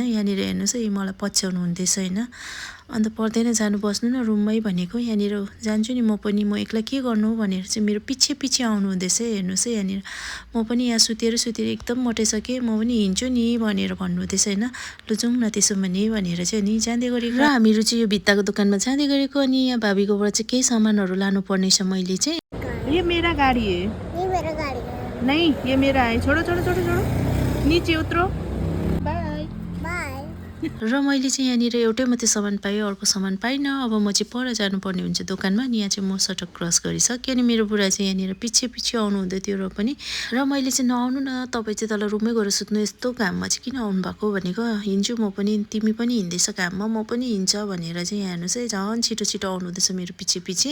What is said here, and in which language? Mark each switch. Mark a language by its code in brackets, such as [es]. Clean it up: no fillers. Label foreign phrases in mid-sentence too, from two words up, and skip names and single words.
[ne] यहाँनिर हेर्नुहोस् है मलाई पछ्याउनु हुँदैछ होइन। अन्त पर्दैन जानु, बस्नु न रुममै भनेको, यहाँनिर जान्छु नि म पनि, म एक्लै के गर्नु भनेर चाहिँ मेरो पछि पछि आउनु हुँदैछ हेर्नुहोस् है। यहाँनिर म पनि यहाँ सुतेर एकदम मोटाइसकेँ, म पनि हिँड्छु नि भनेर भन्नुहुँदैछ होइन। लु जाउँ न त्यसो भनेर चाहिँ अनि जाँदै गरेको। र हामीहरू चाहिँ यो भित्ताको दोकानमा जाँदै गरेको। अनि यहाँ भाबीकोबाट चाहिँ केही सामानहरू लानुपर्ने छ मैले चाहिँ। [hi] ये मेरा गाड़ी है, ये मेरा गाड़ी है। नहीं ये मेरा है। छोड़ो छोड़ो छोड़ो छोड़ो, नीचे उतरो। बाय बाय। [ne] र मैले चाहिँ यहाँनिर एउटै मात्रै सामान पाएँ, अर्को सामान पाइनँ। अब म चाहिँ पर जानुपर्ने हुन्छ दोकानमा। अनि यहाँ चाहिँ म सटक क्रस गरिसकेँ। अनि मेरो बुढा चाहिँ यहाँनिर पछि पछि आउनु हुँदै थियो र पनि। र मैले चाहिँ नआउनु न, तपाईँ चाहिँ तल रुममै गएर सुत्नु, यस्तो घाममा चाहिँ किन आउनु भएको भनेको। हिँड्छु म पनि, तिमी पनि हिँड्दैछ घाममा, म पनि हिँड्छ भनेर चाहिँ यहाँ हेर्नुहोस् है झन् छिटो छिटो आउनु हुँदैछ मेरो पछि पछि।